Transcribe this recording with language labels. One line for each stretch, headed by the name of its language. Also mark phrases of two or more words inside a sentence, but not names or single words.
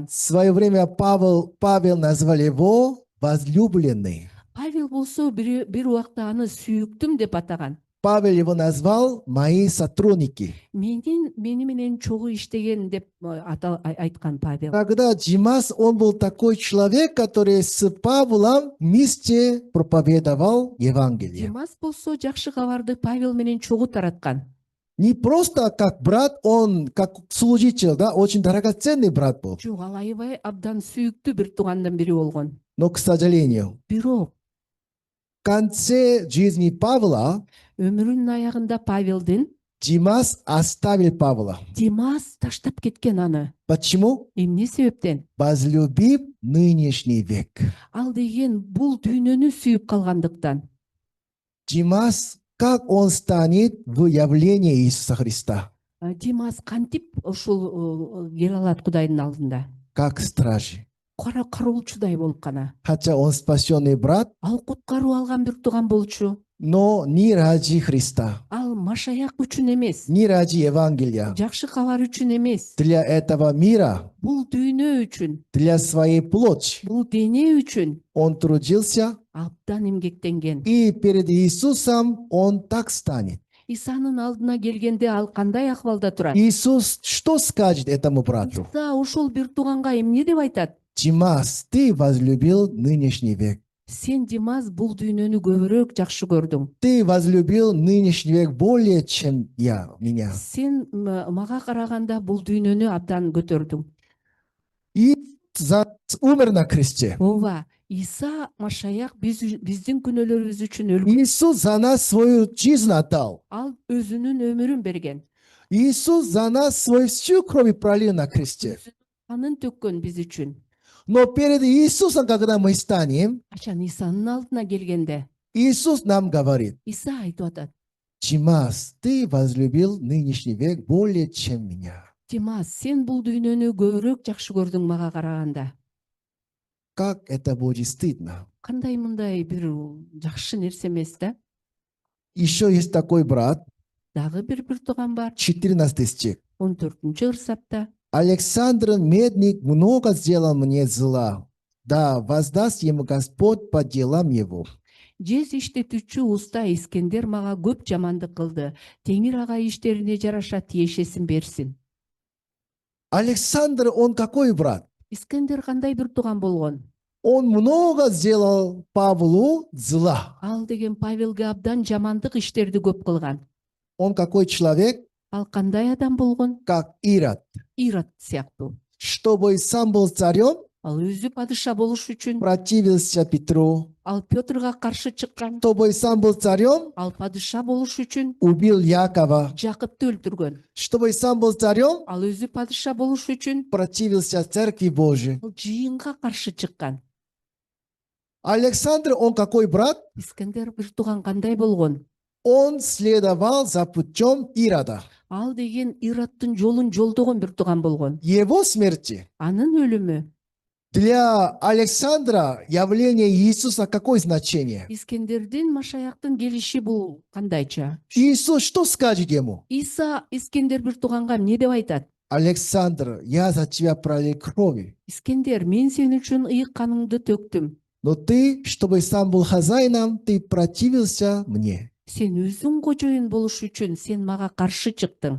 Russian: В свое время Павел назвал его возлюбленный.
Kyrgyz: Павел болсо бир убакта аны сүйүктүм деп атаган.
Russian: Павел его назвал «мои сотрудники».
Kyrgyz: Мени менен чогуу иштеген деп айткан Павел.
Russian: Когда Димас, он был такой человек, который с Павлом вместе проповедовал Евангелие.
Kyrgyz: Демас болсо жакшы кабарды Павел менен чогуу тараткан.
Russian: Не просто как брат, он как служитель, да, очень драгоценный брат был.
Kyrgyz: Жок, ал аябай абдан сүйүктүү бир туугандын бири болгон.
Russian: Но, к сожалению,
Kyrgyz: Бирок
Russian: в конце жизни Павла
Kyrgyz: өмүрүнүн аягында Павелдин
Russian: Димас оставил Павла.
Kyrgyz: Димас таштап кеткен аны.
Russian: Почему?
Kyrgyz: Эмне себептен?
Russian: Возлюбив нынешний век.
Kyrgyz: Ал деген бул дүйнөнү сүйүп калгандыктан.
Russian: Димас, как он станет в явлении Иисуса Христа?
Kyrgyz: Димас кантип ушул келе алат Кудайдын алдында?
Russian: Как стражи.
Kyrgyz: Кара кароолчудай болуп гана.
Russian: Хотя он спасенный брат,
Kyrgyz: Ал куткаруу алган бир тууган болчу.
Russian: но не ради Христа,
Kyrgyz: Ал Машаяк үчүн эмес,
Russian: не ради Евангелия.
Kyrgyz: жакшы кабар үчүн эмес.
Russian: Для этого мира,
Kyrgyz: Бул дүйнө үчүн,
Russian: для своей плоти,
Kyrgyz: бул дене үчүн
Russian: он трудился,
Kyrgyz: абдан эмгектенген.
Russian: и перед Иисусом он так станет.
Kyrgyz: Исанын алдына келгенде ал кандай акыбалда турат?
Russian: Иисус что скажет этому брату?
Kyrgyz: Иса ошол бир тууганга эмне деп айтат?
Russian: Димас, ты возлюбил нынешний век.
Kyrgyz: Сен, Димас, бул дүйнөнү көбүрөөк жакшы көрдүң.
Russian: Ты возлюбил нынешний век более, чем меня.
Kyrgyz: Сен мага караганда бул дүйнөнү абдан көтөрдүң.
Russian: И умер на кресте.
Kyrgyz: Ооба, Иса Машаяк биздин күнөөлөрүбүз үчүн өлгөн.
Russian: Иисус за нас свою жизнь отдал.
Kyrgyz: Ал өзүнүн өмүрүн берген.
Russian: Иисус за нас свою всю кровь пролил на кресте.
Kyrgyz: Канын төккөн биз үчүн.
Russian: Но перед Иисусом, когда мы станем,
Kyrgyz: Качан Исанын алдына келгенде,
Russian: Иисус нам говорит:
Kyrgyz: Иса айтып атат:
Russian: Димас, ты возлюбил нынешний век более, чем меня.
Kyrgyz: Димас, сен бул дүйнөнү көбүрөөк жакшы көрдүң мага караганда.
Russian: Как это будет стыдно.
Kyrgyz: Кандай мындай бир жакшы нерсе эмес да?
Russian: Еще есть такой брат,
Kyrgyz: Дагы бир тууган бар.
Russian: 14 стих.
Kyrgyz: 14-кырсапта.
Russian: Александр Медник много сделал мне зла. Да, воздаст ему Господь по делам его.
Kyrgyz: Жез иштетүүчү уста Искендер мага көп жамандык кылды. Теңир ага иштерине жараша тиешесин берсин.
Russian: Александр, он какой брат?
Kyrgyz: Искендер кандай бир тууган болгон?
Russian: Он много сделал Павлу зла.
Kyrgyz: Ал деген Павелге абдан жамандык иштерди көп кылган.
Russian: Он какой человек?
Kyrgyz: Ал кандай адам болгон?
Russian: Как Ирод.
Kyrgyz: Ирод сыяктуу.
Russian: Чтобы сам был царем,
Kyrgyz: Ал өзү падыша болуш үчүн,
Russian: противился Петру.
Kyrgyz: ал Пётрга каршы чыккан.
Russian: Чтобы сам был царем,
Kyrgyz: Ал падыша болуш үчүн
Russian: убил Якова.
Kyrgyz: Жакыпты өлтүргөн.
Russian: Чтобы сам был царем,
Kyrgyz: Ал өзү падыша болуш үчүн
Russian: противился Церкви Божией.
Kyrgyz: ал жыйынга каршы чыккан.
Russian: Александр, он какой брат?
Kyrgyz: Искендер бир тууган кандай болгон?
Russian: Он следовал за путем Ирода.
Kyrgyz: Ал деген Ироддун жолун жолдогон бир тууган болгон.
Russian: Его смерти.
Kyrgyz: Анын өлүмү
Russian: Для Александра явление Иисуса какое значение?
Kyrgyz: Искендердин Машаяктын келиши бул кандайча?
Russian: Иисус что скажет ему?
Kyrgyz: Иса Искендер бир тууганга эмне деп айтат?
Russian: Александр, я за тебя пролил крови.
Kyrgyz: Искендер, мен сен үчүн ыйык каныңды төктүм.
Russian: Но ты, чтобы сам был хозяином, ты противился мне.
Kyrgyz: Сен өзүң кожоюн болуш үчүн сен мага каршы чыктың.